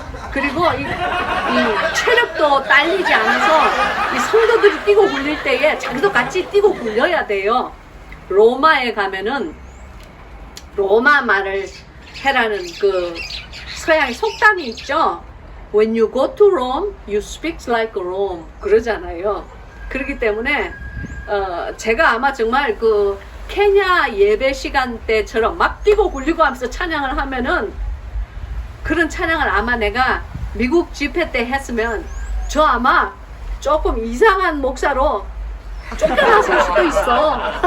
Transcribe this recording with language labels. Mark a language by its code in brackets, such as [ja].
[ko] 그리고 이 체력도 딸리지 않아서 이 성도들이 뛰고 굴릴 때에 자기도 같이 뛰고 굴려야 돼요. 로마에 가면은 로마 말을 해라는 그 서양의 속담이 있죠. [en] When you go to Rome, you speak like Rome. [ko] 그러잖아요. 그렇기 때문에 제가 아마 정말 그 케냐 예배 시간대처럼 막 뛰고 굴리고 하면서 찬양을 하면은, 그런 찬양을 아마 내가 미국 집회 때 했으면 저 아마 조금 이상한 목사로 쫓겨났을 수도 있어.